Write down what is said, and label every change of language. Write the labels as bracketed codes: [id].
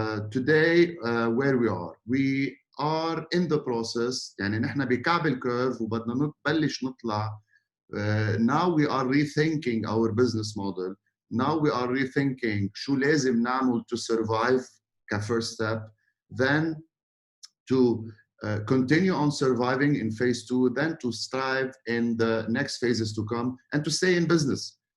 [en] Today, where we are in the process. [ar] يعني نحن بكعب الكيرف وبدنا نبلش نطلع. [en] Now we are rethinking our business model. Now we are rethinking [ar] شو لازم نعمل [en] to survive first step. Then to continue on surviving in phase 2, then to strive in the next phases to come and to stay in business.